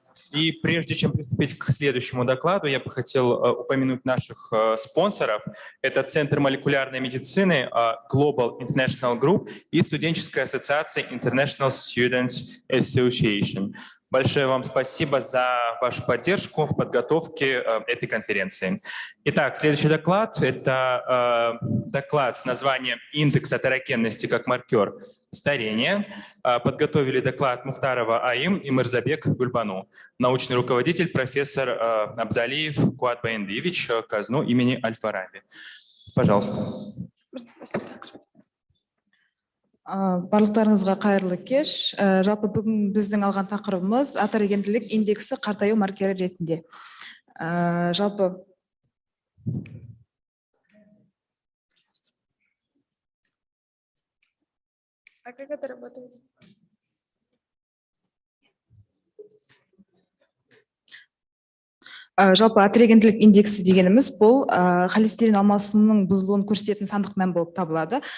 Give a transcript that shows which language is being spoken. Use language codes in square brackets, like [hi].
[ru] И прежде чем приступить к следующему докладу, я бы хотел упомянуть наших спонсоров. Это Центр молекулярной медицины Global International Group и студенческая ассоциация International Students Association. Большое вам спасибо за вашу поддержку в подготовке этой конференции. Итак, следующий доклад – это доклад с названием «Индекс атерогенности как маркер старения». Подготовили доклад Мухтарова Аим и Мирзабек Гульбану. Научный руководитель профессор Абзалиев Куат Баяндиевич, казну имени Аль-Фараби. Пожалуйста. [kk] Барлықтарыңызға қайырлы кеш. Жалпы бүгін біздің алған тақырыбымыз атерогенділік индексі қартаю маркері ретінде. Жалпы жалпы атерогенділік индексі дегеніміз бұл холестерин алмасуының бұзылуын көрсететін сандық мән болып табылады.